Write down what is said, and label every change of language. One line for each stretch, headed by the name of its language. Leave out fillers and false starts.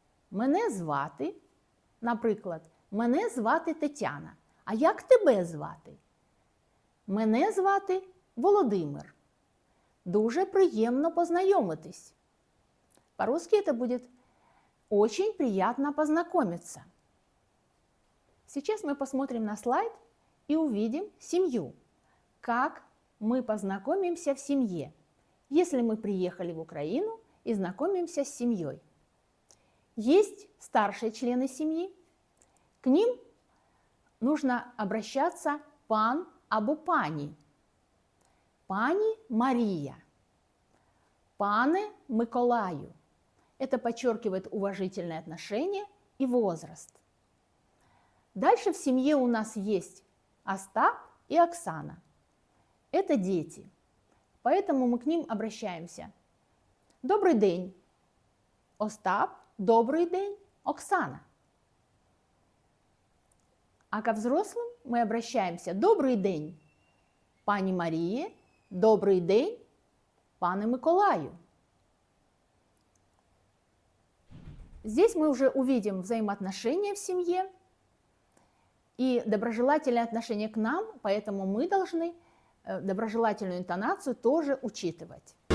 Ukrainian: Мене звати, наприклад, мене звати Тетяна. А як тебе звати? Мене звати Володимир. Дуже приємно познайомитись.
Russian: По-русски это будет очень приятно познакомиться. Сейчас мы посмотрим на слайд и увидим семью. Как мы познакомимся в семье, если мы приехали в Украину и знакомимся с семьей. Есть старшие члены семьи. К ним нужно обращаться
Ukrainian: пан або пані. Пані Мария, пане Миколаю.
Russian: Это подчеркивает уважительное отношение и возраст. Дальше в семье у нас есть Остап и Оксана. Это дети, поэтому мы к ним обращаемся
Ukrainian: Добрий день, Остап. Добрый день, Оксана.
Russian: А ко взрослым мы обращаемся: добрый день, пані Марії,
Ukrainian: добрий день, пане Миколаю.
Russian: Здесь мы уже увидим взаимоотношения в семье и доброжелательное отношение к нам, поэтому мы должны доброжелательную интонацию тоже учитывать.